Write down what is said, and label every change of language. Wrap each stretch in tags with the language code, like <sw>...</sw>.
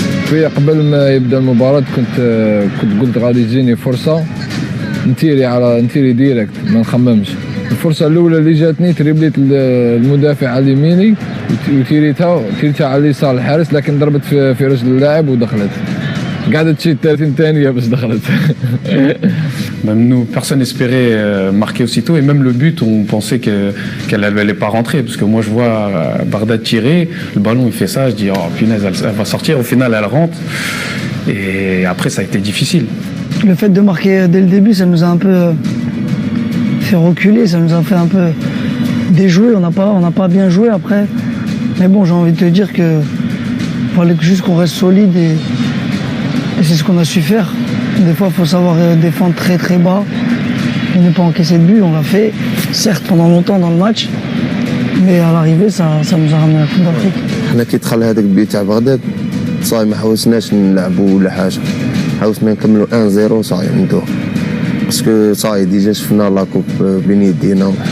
<ar>شويه قبل ما يبدا المباراه كنت قلت غادي تجيني فرصه نتيري ديريكت ما نخممش. الفرصه الاولى اللي جاتني تريبليت المدافع على يميني وتيريتها على اليسار الحارس، لكن ضربت في رجل اللاعب ودخلت. قعدت شي 30 ثانيه باش دخلت.</ar> <fr>Même nous, personne n'espérait marquer aussitôt, et même le but, on pensait qu'elle n'allait pas rentrer, parce que moi je vois Bardad tirer, le ballon il fait ça, je dis oh punaise, elle va sortir, au final elle rentre, et après ça a été difficile. Le fait de marquer dès le début, ça nous a un peu fait reculer, ça nous a fait un peu déjouer, on n'a pas bien joué après, mais bon, j'ai envie de te dire que fallait juste qu'on reste solide et c'est ce qu'on a su faire. Des fois, il faut savoir défendre très très bas et ne pas encaisser de but. On l'a fait, certes pendant longtemps dans le match, mais à l'arrivée, ça nous a ramené à la Coupe d'Afrique.</fr> <ar>حنا كي دخل هذاك البيت تاع بغداد صاي ما حاولناش نلعبوا ولا حاجه، حاولنا نكملوا 1-0 صاي ندوه باسكو صاي ديجا شفنا لا كوب بين يدينا.</ar>